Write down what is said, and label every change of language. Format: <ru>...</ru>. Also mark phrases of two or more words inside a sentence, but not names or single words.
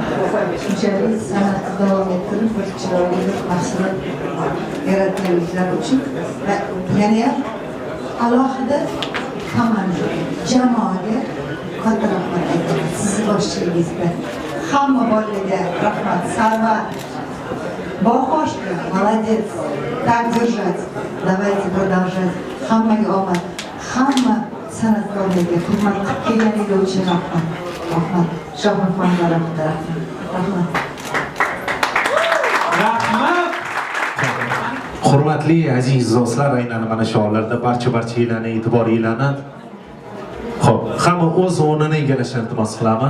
<uz>Shunchalik san'atni davom ettirib, bir chiroyli mahsulot yaratganliklari uchun va yana ham alohida komanda, jamoaga katta rahmat aytaman. Sizni boshchiligingizda hamma bolaga rahmat.</uz> <ru>Sarvar Бахошка, молодец, так держать, давайте продолжать.</ru> <uz>Hammaga omad, hamma san'atkorlarga hurmat qilib kelganingiz uchun rahmat. Rahmat. Shohruxxonga rahmat. Hurmatli aziz do'stlar, aynan mana shu hollarda barcha-barchalarning e'tiboringlarni xo'p, hamma o'z o'rnini egallashini iltimos qilamiz.</uz>